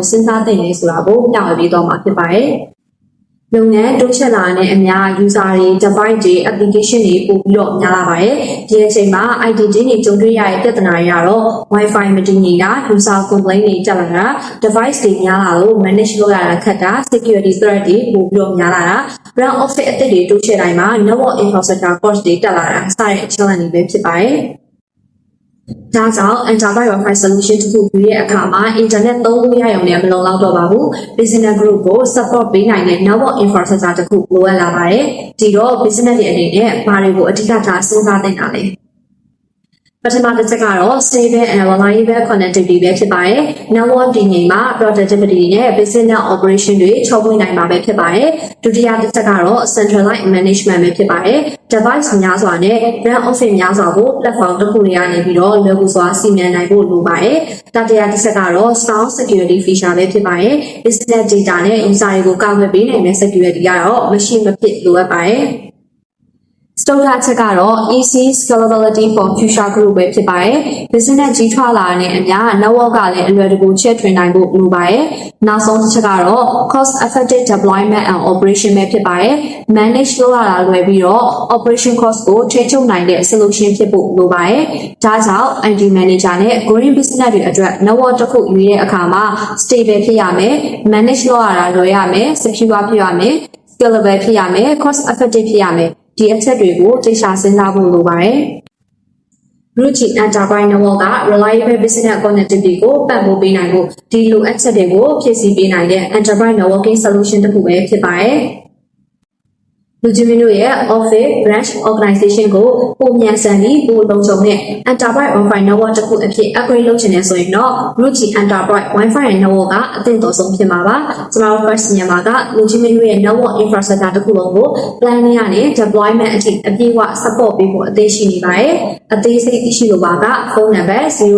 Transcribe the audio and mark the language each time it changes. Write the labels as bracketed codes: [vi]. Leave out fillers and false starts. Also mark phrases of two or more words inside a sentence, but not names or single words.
[my] စဉ်းစားသင့်လဲဆိုတာကိုပြသပေးတော့မှာဖြစ်ပါတယ်လုပ်ငန်းတိုးချဲ့လာတဲ့အများ user တွေ device တွေ application တွေပို့ ပြီးတော့များလာပါတယ်ဒီအချိန်မှာ IT တွေကြုံတွေ့ရတဲ့ပြဿနာတွေကတော့ Wi-Fi မတည်ငြိမ်တာ [en] user complaint [my] တွေတက်လာတာ device တွေများလာလို့ manage လုပ်ရတာခက်တာ [en] security threat [my] တွေပို့ပြီးတော့များလာတာ [en] brand office [my] အသစ်တွေတိုးချဲ့တိုင်းမှာ [en] network infrastructure cost [my] တွေတက်လာတာစတဲ့ challenge တွေပဲဖြစ်ပါတယ်ဒါကြောင့် [en] Enterprise Wi-Fi Solution [my] တစ်ခုရွေးတဲ့အခါမှာ Internet သုံးလို့ရရုံနဲ့မလုံလောက်တော့ပါ ဘူး [en] Business Group [my] ကို support ပေးနိုင်တဲ့ [en] Network Infrastructure [my] တစ်ခုလိုအပ်လာပါတယ်ဒီတော့ Business တွေအနေနဲ့ဘာတွေကိုအဓိကထား စဉ်းစားသင့်တာလဲပထမတစ်ချက်ကတော့ [en] stable and reliable connectivity [my] ပဲဖြစ်ပါတယ်။ network တည်ငြိမ်မှာ productivity နဲ့ [en] business operation [my] တွေချောမွေ့နိုင်မှာပဲဖြစ်ပါတယ်။ဒုတိယတစ်ချက်ကတော့ [en] centralized management [my] ပဲဖြစ်ပါတယ်။ device များစွာနဲ့ [en] brand office [my] များစွာကို platform တစ်ခုတွေကနေပြီးတော့လွယ်ကူစွာစီမံနိုင်ဖို့လိုပါတယ်။တတိယတစ်ချက်ကတော့ [en] sound security feature [my] ပဲဖြစ်ပါတယ်။ [en] business data [my] နဲ့ user တွေကိုကာ ကွယ်ပေးနိုင်တဲ့ security ကတော့မရှိမဖြစ်လိုအပ်ပါတယ်။စတုတ္ထချက်ကတော့ [en] easy scalability for future group [my] ပဲဖြစ်ပါတယ်။ business ကြီးထွားလာတဲ့အမျှ network ကလည်းအလွယ်တကူချဲ့ထွင်နိုင်ဖို့လိုပါတယ်။နောက်ဆုံးတစ်ချက်ကတော့ [en] cost effective deployment and operation [my] ပဲဖြစ်ပါတယ်။ manage လုပ်ရတာလွယ်ပြီးတော့ [en] operation cost [my] ကိုထိန်းချုပ်နိုင်တဲ့ solution ဖြစ်ဖို့လိုပါတယ်။ဒါကြောင့် [en] IT manager [my] နဲ့ [en] growing business [my] တွေအတွက် network တစ်ခုရွေးတဲ့အခါမှာ stable ဖြစ်ရမယ်။ manage လုပ်ရတာလွယ်ရ မယ်။ secure ဖြစ်ရမယ်။ scalable ဖြစ်ရမယ်။ [en] cost effective [my] ဖြစ်ရမယ်ဒီအချက်တွေကိုသိချစဉ်းစားဖို့လိုပါတယ်။ Root Enterprise Network က reliable [en] business connectivity [my] ကိုပံ့ပိုးပေးနိုင်ဖို့ဒီလိုအချက်တွေကိုဖြည့်ဆည်းပေးနိုင်တဲ့ [en] Enterprise Networking Solution [my] တစ်ခုပဲဖြစ်ပါတယ်။လူကြီးမျိုးရဲ့ [en] office branch organization [my] ကိုပုံမြန်ဆန်ပြီးပိုလုံခြုံတဲ့ [en] Enterprise Wi-Fi Network [my] တစ်ခုအဖြစ် upgrade လုပ်ချင်နေဆိုရင်တော့ Root Enterprise Wi-Fi Network ကအသင့်တော်ဆုံးဖြစ်မှာပါ။ကျွန်တော်တို့ first မြန်မာကလူကြီးမျိုးရဲ့ [en] network infrastructure [my] တစ်ခုလုံးကို planning နဲ့ deployment အထိအပြည့်အဝ support ပေးဖို့အသေးရှိနေပါတယ်။အသေးစိတ်သိရှိလိုပါကဖုန်းနံပါတ်